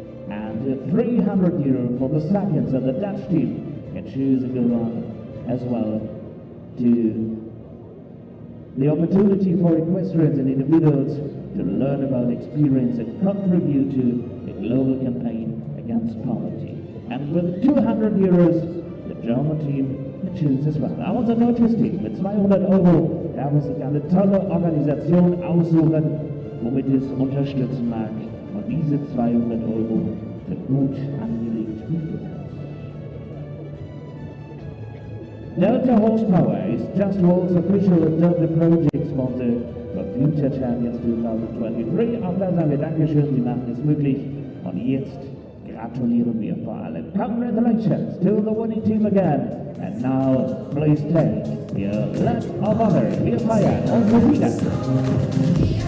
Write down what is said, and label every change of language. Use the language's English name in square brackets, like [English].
[English] And €300 for the seconds, and the Dutch team can choose a good one as well to the opportunity for equestrians and individuals to learn about experience and contribute to a global campaign against poverty. And with €200, the German team can choose as well. [German] Aber unser deutsches Team mit €200 darf sich eine tolle Organisation aussuchen, womit es unterstützen mag. Und diese €200 für gut angelegt werden. [English] Delta Horsepower is Just World's official Delta Project sponsor for Future Champions 2023. [German] Auch da sagen wir Dankeschön, Sie machen es möglich. Und jetzt gratulieren wir vor allem. [English] Congratulations to the winning team again. And now, please take your lap of honor. [German] Wir feiern unsere Sieger.